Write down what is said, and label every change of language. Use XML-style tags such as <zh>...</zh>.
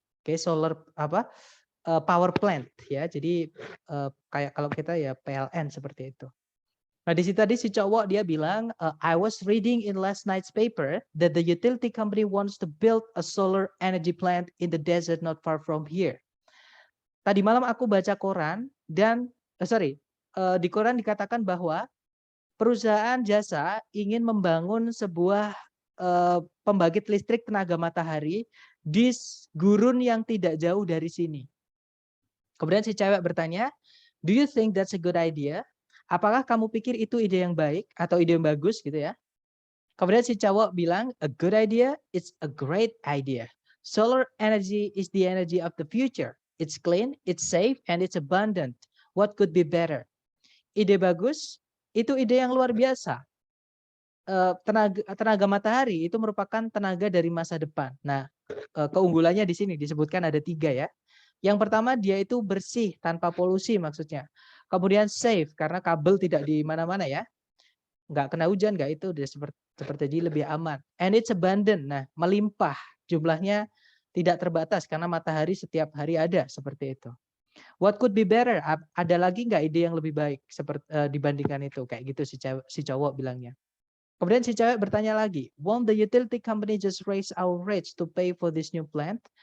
<id>Oke, solar power plant ya. Jadi kayak kalau kita ya PLN seperti itu. Nah, di situ tadi si cowok dia bilang,</id> <en>I was reading in last night's paper that the utility company wants to build a solar energy plant in the desert not far from here.</en> <id>Tadi malam aku baca koran dan di koran dikatakan bahwa perusahaan jasa ingin membangun sebuah pembangkit listrik tenaga matahari di gurun yang tidak jauh dari sini. Kemudian si cewek bertanya,</id> <en>do you think that's a good idea?</en> <id>Apakah kamu pikir itu ide yang baik atau ide yang bagus gitu ya? Kemudian si cowok bilang,</id> <en>a good idea, it's a great idea. Solar energy is the energy of the future. It's clean, it's safe, and it's abundant. What could be better?</en> <id>Ide bagus, itu ide yang luar biasa. tenaga matahari itu merupakan tenaga dari masa depan. Nah, keunggulannya di sini disebutkan ada 3 ya. Yang pertama dia itu bersih tanpa polusi maksudnya. Kemudian safe karena kabel tidak di mana-mana ya. Nggak kena hujan, nggak itu udah seperti jadi lebih aman.</id> <en>And it's abundant.</en> <id>Nah, melimpah. Jumlahnya tidak terbatas karena matahari setiap hari ada seperti itu.</id> <en>What could be better?</en> <id>Ada lagi nggak ide yang lebih baik seperti dibandingkan itu? Kayak gitu si cowok bilangnya. Kemudian si cewek bertanya lagi,</id> <en>won't the utility company just raise our rates to pay for this new plant?</en>